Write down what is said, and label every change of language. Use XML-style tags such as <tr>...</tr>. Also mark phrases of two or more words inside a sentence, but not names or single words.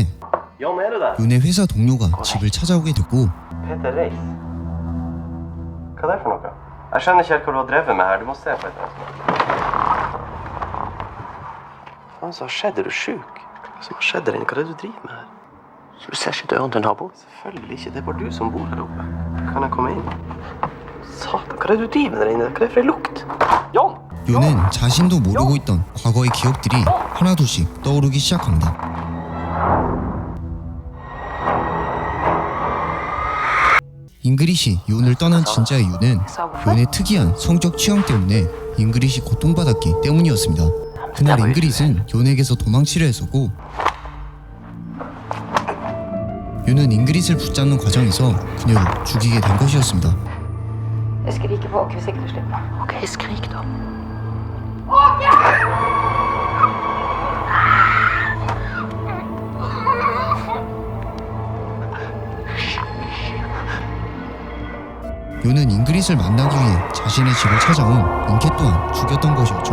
<no>John, er du der?</no> <ko>요네 회사 동료가 집을 찾아오게 됐고</ko> <no>Peter Reis. Hva er det for noe? Jeg skjønner ikke helt hva du har drevet med her. Du må se på et eller annet. Hva som har skjedd? Er du sjuk? Hva som har skjedd der inne? Hva er det du driver med her? Du ser ikke døren til naboen? Selvfølgelig ikke. Det er bare du som bor her oppe. Kan jeg komme inn? Satan, hva er det du driver med der inne? Hva er det for en lukt? John!</no> <ko>요는 자신도 모르고 있던 과거의 기억들이 하나둘씩 떠오르기 시작합니다. 잉그릿이 요을 떠난 진짜의 이유는 요의 특이한 성적 취향 때문에 잉그릿이 고통받았기 때문이었습니다. 그날 잉그릿은 요에게서 도망치려 했었고 요는 잉그릿을 붙잡는 과정에서 그녀를 죽이게 된 것이었습니다.</ko> <no>Jeg skriker på åk hvis ikke du slipper meg. Ok, skrik da.</no> <ko>요는 잉그릿을 만나기 위해 자신의 집을 찾아온 인케 또한 죽였던 것이었죠.</ko>